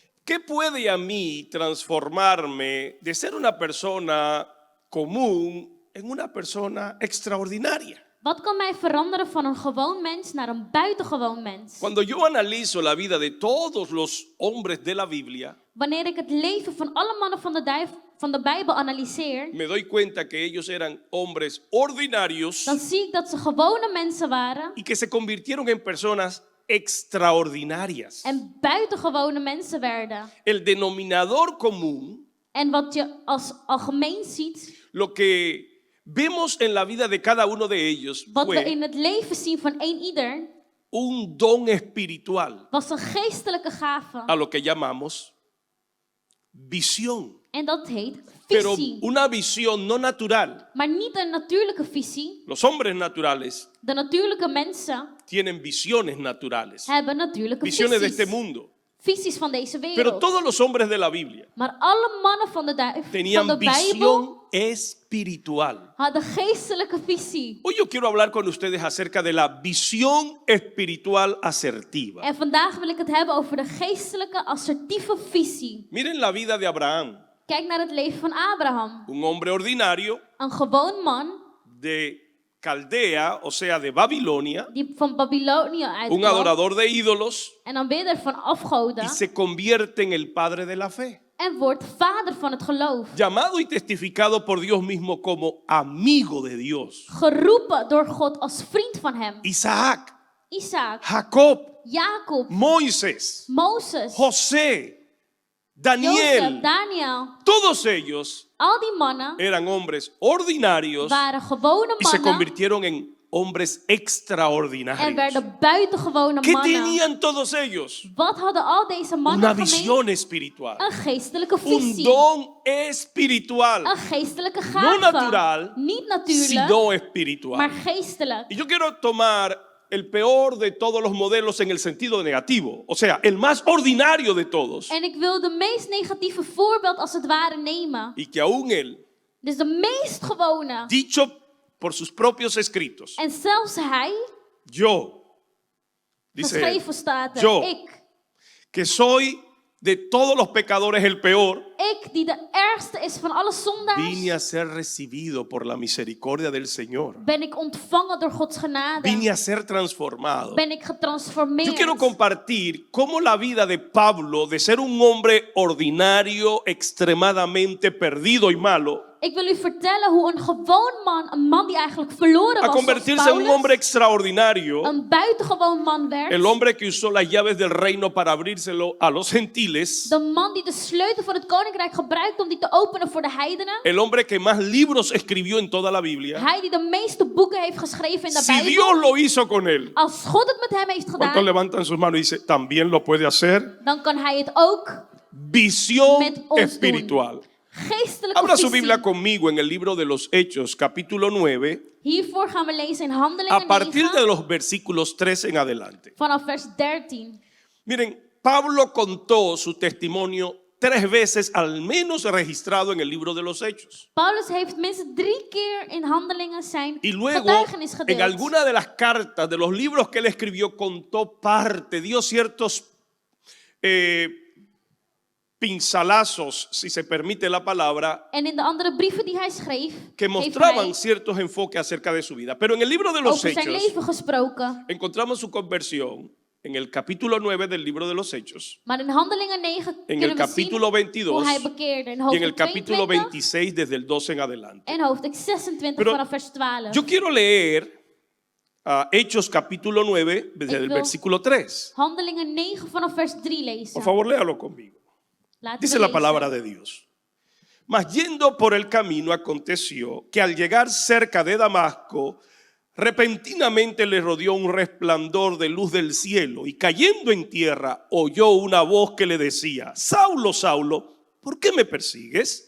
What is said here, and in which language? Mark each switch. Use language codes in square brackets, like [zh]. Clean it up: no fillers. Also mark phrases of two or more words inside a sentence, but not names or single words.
[es] ¿qué puede a mí transformarme de ser una persona común en una persona extraordinaria? [nl] Wat kan mij veranderen van een gewoon mens naar een buitengewoon mens? [es] Cuando yo analizo la vida de todos los hombres de la Biblia, [nl] Wanneer ik het leven van alle mannen van de Bijbel analyseer, [es] me doy cuenta que ellos eran hombres ordinarios [nl] dan zie ik dat ze gewone mensen waren [es] y que se convirtieron en personas extraordinarias. [nl] en buitengewone mensen werden. [es] El denominador común, [nl] En wat je als algemeen ziet, [es] lo que vemos en la vida de cada uno de ellos [nl] wat we [es] fue [nl] in het leven zien van ieder, [es] un don espiritual, [nl] was een geestelijke gave. [es] a lo que llamamos visión. [nl] En dat heet [es] Pero [nl] visie. [es] una visión no natural. [nl] Maar niet een natuurlijke visie. [es] Los hombres naturales [nl] De natuurlijke mensen [es] tienen visiones naturales, [nl] hebben natuurlijke [es] visiones de [nl] visies. [es] este mundo. [nl] Visies van deze [es] Pero [nl] wereld. [es] todos los hombres de la Biblia [nl] Maar alle mannen van de [es] tenían [nl] Bijbel [es] visión espiritual. [nl] hadden geestelijke visie. [es] Hoy yo quiero hablar con ustedes acerca de la visión espiritual asertiva. [nl] En vandaag wil ik het hebben over de geestelijke assertieve visie. [es] Miren la vida de Abraham, [nl] Kijk naar het leven van Abraham. [es] un hombre ordinario [nl] Een gewoon man [es] de Caldea, o sea, de Babilonia, [nl] die van Babylonië [es] un [nl] uitkwam. [es] adorador de ídolos, [nl] En aanbidder van [es] y [nl] afgoden. [es] se convierte en el padre de la fe, [nl] En wordt vader van het geloof. [es] llamado y testificado por Dios mismo como amigo de Dios. [nl] Geroepen door God als vriend van hem. [es] Isaac, [nl] Isaac, [es] Jacob, [nl] Jacob, [es] Moisés, [nl] Mozes, [es] José, [nl] Jozef, [es] Daniel, [nl] Daniel. [es] todos ellos [nl] Al die mannen [es] eran hombres ordinarios [nl] waren gewone [es] y se [nl] mannen [es] convirtieron en hombres [nl] en [es] extraordinarios. [nl] werden buitengewone [es] ¿Qué [nl] mannen. [es] tenían todos ellos? [nl] Wat hadden al deze [es] Una [nl] mannen gemeen? [es] visión espiritual, [nl] Een geestelijke [es] un [nl] visie. [es] don espiritual, [nl] Een geestelijke [es] no [nl] gave. [es] natural, [nl] Niet natuurlijk, [es] sino [nl] maar [es] espiritual. [nl] geestelijk. [es] Y yo quiero tomar el peor de todos los modelos en el sentido negativo, o sea, el más ordinario de todos, [nl] En ik wil de meest negatieve voorbeeld als het ware nemen. [es] y que aún él, [nl] Dus de meest gewone. [es] dicho por sus propios escritos, [nl] En zelfs hij, [es] yo, dice él, [nl] geschreven staat er, [es] Yo. [nl] ik. [es] que soy de todos los pecadores el peor, [nl] Ik, die de ergste is van alle [es] vine a [nl] zondaars, [es] ser recibido por la misericordia del Señor. [nl] ben ik ontvangen door Gods genade. [es] Vine a ser transformado. [nl] Ben ik getransformeerd. [es] Yo quiero compartir cómo la vida de Pablo, de ser un hombre ordinario, extremadamente perdido y malo, [nl] Ik wil u vertellen hoe een gewoon man, een man die eigenlijk verloren [es] a [nl] was, zoals [es] convertirse en un hombre [nl] Paulus, [es] extraordinario, [nl] een buitengewoon man werd. [es] el hombre que usó las llaves del reino para abrírselo a los gentiles, [nl] De man die de sleutel van het koninkrijk gebruikt om die te openen voor de heidenen. [es] el hombre que más libros escribió en toda la Biblia. [nl] Hij die de meeste boeken heeft geschreven in de [es] Si [nl] Bijbel. [es] Dios lo hizo con él, [nl] Als God het met hem heeft [es] ¿cuántos [nl] gedaan, [es] levantan sus manos y dicen, también lo puede hacer? [nl] dan kan hij het ook. [es] Visión [nl] Met ons [es] espiritual. [nl] Geestelijke [es] Abra su [nl] visie. [es] Biblia conmigo en el libro de los Hechos, capítulo 9, [nl] Hiervoor gaan we lezen in [es] a [nl] Handelingen [es] partir de [nl] 9, [es] los versículos 3 en adelante. [nl] vanaf vers 13. [es] Miren, Pablo contó su testimonio 3 veces al menos registrado en el libro de los Hechos. [nl] Paulus heeft minstens 3 keer in Handelingen zijn [es] Y luego, [nl] getuigenis [es] en [nl] gedeeld. [es] alguna de las cartas, de los libros que él escribió, contó parte, dio ciertos pincelazos, si se permite la palabra, [nl] En in de andere brieven die hij schreef, [es] que [nl] heeft [es] mostraban [nl] hij [es] ciertos enfoques acerca de su vida. Pero en el libro de los [nl] over zijn [es] Hechos [nl] leven gesproken. [es] encontramos su conversión en el capítulo 9 del libro de los Hechos, [nl] Maar in Handelingen 9 [es] en [nl] kunnen [es] el [nl] we [es] capítulo [nl] zien [es] 22 [nl] hoe hij bekeerde. In [es] y en [nl] hoofdstuk [es] el capítulo [nl] 22 [es] 26 desde el 12 en adelante. [nl] en hoofdstuk 26 [es] Pero [nl] vanaf vers 12. [es] Yo quiero leer Hechos capítulo 9 desde el [nl] wil- [es] versículo 3. [nl] Handelingen 9 vanaf vers 3 lezen. [es] Por favor, léalo conmigo. [nl] Laten [es] Dice [nl] we [es] la [nl] lezen. [es] palabra de Dios. Mas yendo por el camino aconteció que al llegar cerca de Damasco, repentinamente le rodeó un resplandor de luz del cielo y cayendo en tierra oyó una voz que le decía, Saulo, Saulo, ¿por qué me persigues?